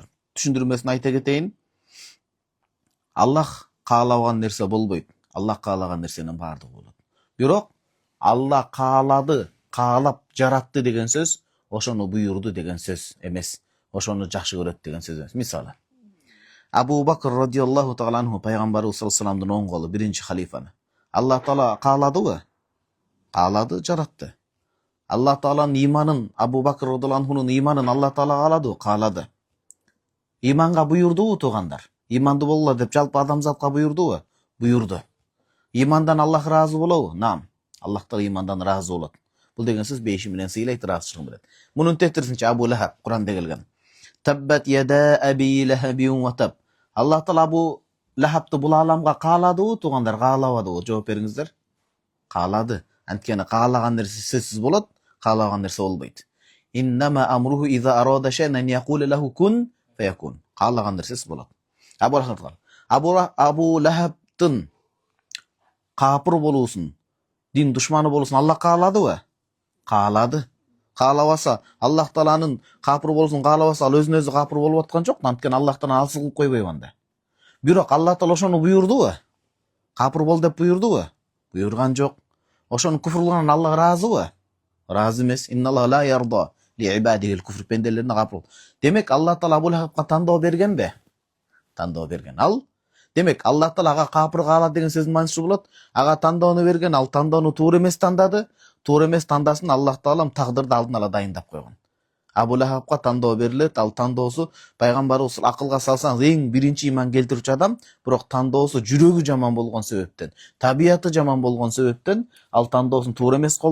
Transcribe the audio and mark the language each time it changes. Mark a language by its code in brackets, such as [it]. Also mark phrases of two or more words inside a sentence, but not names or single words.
[ky] Түшүндүрмөсүн айта кетейин. Аллах каалаган нерсе болбойт. Аллах каалаган нерсенин баардыгы болот. Бирок Аллах каалады, каалап жаратты деген сөз, ошону буйурду деген сөз эмес. Ошону жакшы көрөт деген сөз эмес. Мисалы, [ar] Абу Бакр رضي الله تعالى عنه, [ky] пайгамбарыбыз [ar] صلى الله عليه [ky] вассаламдын оң колу, биринчи халифаны. Аллах Таала кааладыбы? Каалады, жаратты. Аллах Тааланын иманын, Абу Бакр [ar] رضي الله عنه [ky] иманын Аллах Таала кааладыбы? Каалады. Иманга буйурдубу туугандар? Иманды болгула деп жалпы адамзатка буйурдубу? Буйурду. Имандан Аллах ыраазы болобу? Наам. Аллах Таала имандан ыраазы болот. Бул деген сөз бейиши менен сыйлайт, ыраазычылыгын билет. Мунун тетирисинче Абу Лахаб Куранда келген. [ar] تبت يدا أبي لهب وتب. [ky] Аллах Таала Абу Лахабты бул ааламга кааладыбы туугандар, каалабадыбы? Жооп бериңиздер. Каалады. Анткени каалаган нерсе сөзсүз болот, каалаган нерсе болбойт. [ar] إنما أمره إذا أراد شيئا يقول له كن فيكون. [ky] Каалаган нерсеси болот. Абу Лахабтын капыр болуусун, дин душманы болуусун Аллах кааладыбы? Каалады. Каалабаса, Аллах Тааланын капыр болуусун каалабаса, ал өзүнө өзү капыр болуп аткан жок. Анткени Аллахтан алсыз кылып койбойбу анда. Бирок Аллах Таала ошону буйурдубу? Капыр бол деп буйурдубу? Буйурган жок. Ошону куфрлыгынан Аллах ыраазыбы? Ыраазы эмес. [ar] إن الله لا يرضى لعباده الكفر, [ky] пенделерине капыр. Демек Аллах Таала Абу Лахабка тандоо бергенби? Тандоо берген. Ал демек Аллах Таала ага капыр каалады деген сөздүн мааниси болот. Ага тандоону берген, ал тандоону туура эмес тандады. Туура эмес тандасын Аллах Таала тагдырды алдын ала дайындап койгон. Абу Лахабка тандоо берилет, ал тандоосу пайгамбарыбыз акылга салсаңыз эң биринчи иман келтирүүчү адам, бирок тандоосу жүрөгү жаман болгон себептен, табияты жаман болгон себептен ал тандоосун туура эмес колдонду.